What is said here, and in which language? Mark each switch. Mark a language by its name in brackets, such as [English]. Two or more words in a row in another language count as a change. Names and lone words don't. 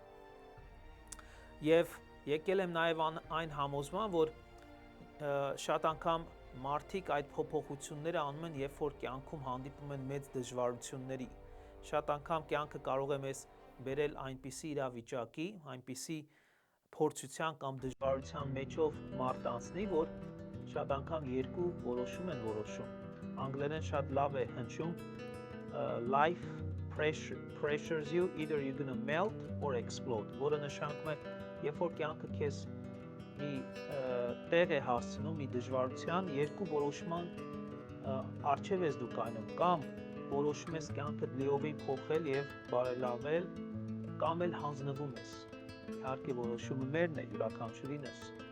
[Armenian] Եվ եկել եմ նաեւ այն համոզման, որ շատ անգամ մարդիկ այդ փոփոխությունները անում են, երբ որ կյանքում հանդիպում են մեծ դժվարությունների։ Շատ անգամ կյանքը կարող է մեզ բերել այնպիսի իրավիճակի, այնպիսի փորձության կամ դժվարության մեջով մարդ անցնի, որ շատ անգամ երկու որոշում են որոշում։ Անգլերեն շատ լավ է հնչում [English] life pressures you, either you're gonna melt or explode, [Armenian] որը նշանակում է երբ որ կյանքը քեզ մի տեղ է հասցնում, մի դժվարության, երկու որոշման առջև ես դու կայնում, կամ որոշում ես կյանքը լիովին փոխել եւ բարելավել, կամ էլ հանձնվում ես։ Իհարկե որոշումը մերն է, յուրաքանչյուրինս։